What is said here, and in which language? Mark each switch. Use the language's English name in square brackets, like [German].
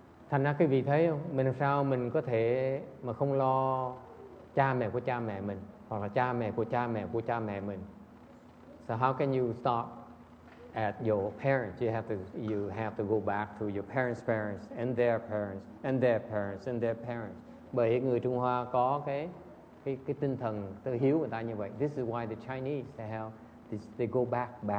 [Vietnamese] Thành ra cái vị thấy không, mình làm sao mình có thể mà không lo cha mẹ của cha mẹ mình, hoặc là cha mẹ của cha mẹ của cha mẹ mình. [English] So how can you stop at your parents? You have to go back to your parents' parents and their parents and their parents and their parents. [Vietnamese] Bởi người Trung Hoa có cái tinh thần tự hiếu người ta như vậy. [English] This is why the Chinese they go back.